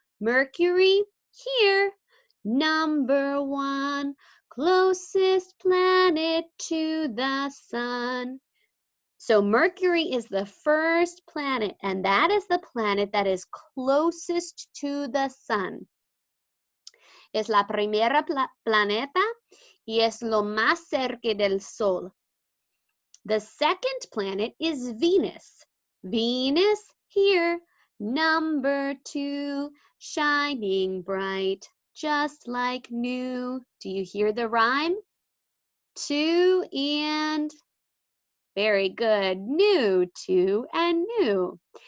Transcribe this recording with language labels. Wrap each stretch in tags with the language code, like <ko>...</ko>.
<en>Mercury, here, number 1, closest planet to the sun. So Mercury is the first planet, and that is the planet that is closest to the sun.</en> <es>Es la primera planeta y es lo más cerca del Sol.</es> <en>The second planet is Venus. Venus, here, number 2, shining bright, just like new. Do you hear the rhyme? 2 and, very good, new, 2 and new.</en>